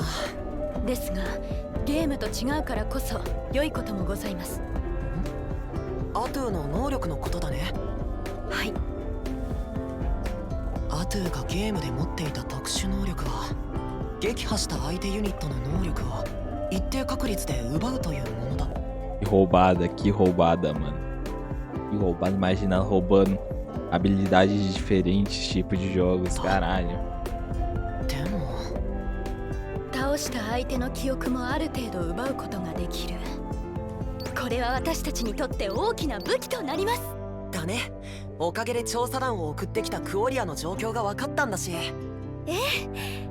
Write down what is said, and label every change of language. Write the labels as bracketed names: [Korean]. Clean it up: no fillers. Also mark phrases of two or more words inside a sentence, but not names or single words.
[Japanese] ですがゲームと違うからこそ良いこともございます。アトゥーの能力のことだね。はい。アトゥーがゲームで持っていた特殊能力は撃破した相手ユニットの能力を一定確率で奪うというものだ。 [Portuguese] Que roubada, mano. Que roubada, imagina roubando habilidades de diferentes tipos de jogos, caralho. [Japanese] でも倒した相手の記憶もある程度奪うことができる。これは私たちにとって大きな武器となります。だね。おかげで調査団を送ってきたクオリアの状況が分かったんだし。ええ。